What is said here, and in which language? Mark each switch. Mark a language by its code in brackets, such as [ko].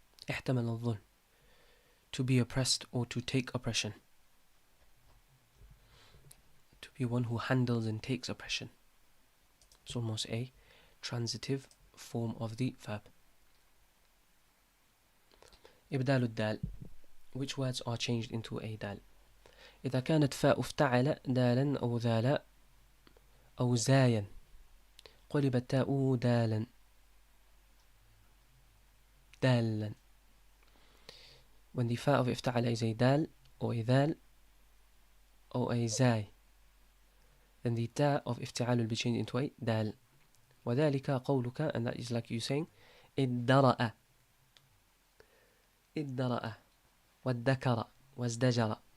[ar] احتمل الظلم, [en] to be oppressed or to take oppression, to be one who handles and takes oppression. It's almost a transitive form of the verb. [ar] إبدال الدال. [en] Which words are changed into a dal? [ar] إذا كانت فاء افتعل دالا أو ذالا أو زايا قلبت تاؤه دالا دالا. [en] When the fa of افتعل is a dal or a dhal or a zai, then the ta of افتعال will be changed into a dal. [ar] وذلك قولك, [en] and that is like you saying [ar] ادرأ ادرأ وادكر وازدجر.